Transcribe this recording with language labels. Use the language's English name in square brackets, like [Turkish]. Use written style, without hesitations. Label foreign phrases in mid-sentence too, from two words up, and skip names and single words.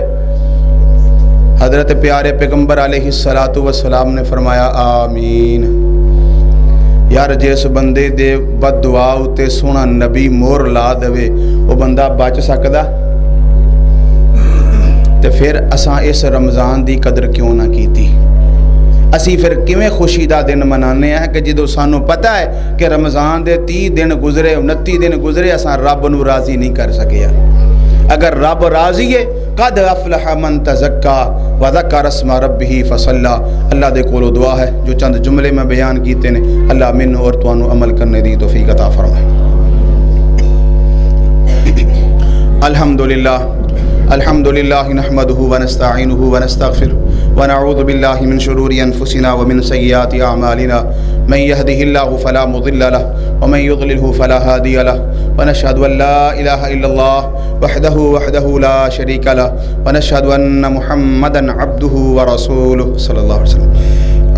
[Punjabi] حضرت پیارے پیغمبر [Arabic] عليه الصلاة والسلام [Punjabi] نے فرمایا آمین. یار جس بندے دی بددعا اتے سوہنا نبی مہر لا دیوے، او بندہ بچ سکدا? تے فیر اساں اس رمضان دی قدر کیوں نہ کیتی? اسیں فیر کیویں خوشی دا دن منانے ہیں کہ جو سانوں پتہ ہے کہ رمضان دے 30 دن گزرے، 29 دن گزرے، اساں رب نوں راضی نہیں کر سکے. اگر رب راضی ہے, [Arabic] قد أفلح من تزكى وذكر اسم ربه فصلى. [Punjabi] اللہ دے کولوں دعا ہے، جو چند جملے میں بیان کیتے نیں، اللہ مینوں اور تہانوں عمل کرن دی توفیق عطا فرمائے. [Arabic] الحمد لله الحمد لله نحمده ونستعينه ونستغفره ونعوذ بالله من شرور أنفسنا ومن سيئات أعمالنا من يهده الله فلا مضل له ومن يضلله فلا هادي له ونشهد أن لا إله إلا الله وحده لا شريك له ونشهد أن محمدا عبده ورسوله صلى الله عليه وسلم.